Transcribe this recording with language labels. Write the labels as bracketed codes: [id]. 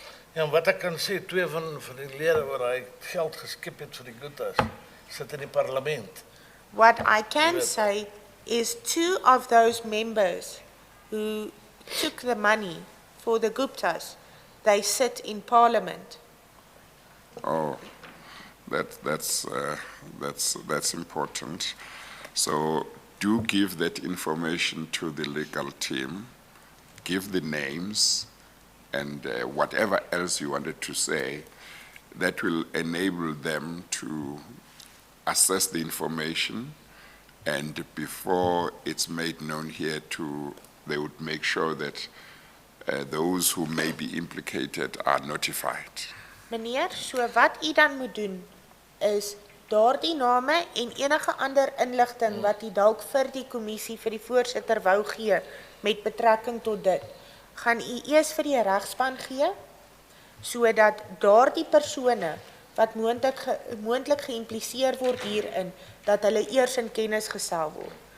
[af] Ja, en wat ek kan sê, 2 van die lede wat hy geld geskep het vir die Guptas, sit in die parlement. [en] What I can say is 2 of those members who took the money for the Guptas, they sit in parliament. Oh, that's important. So do give that information to the legal team, give the names, and whatever else you wanted to say, that will enable them to assess the information, and before it's made known here they would make sure that those who may be implicated are notified. [af] Meneer, so wat u dan moet doen is daardie name en enige ander inligting wat u dalk vir die kommissie vir die voorsitter wou gee met betrekking tot dit, gaan u eers vir die regspan gee sodat daardie persone wat moontlik geïmpliseer word hierin dat hulle eers in kennis gestel word.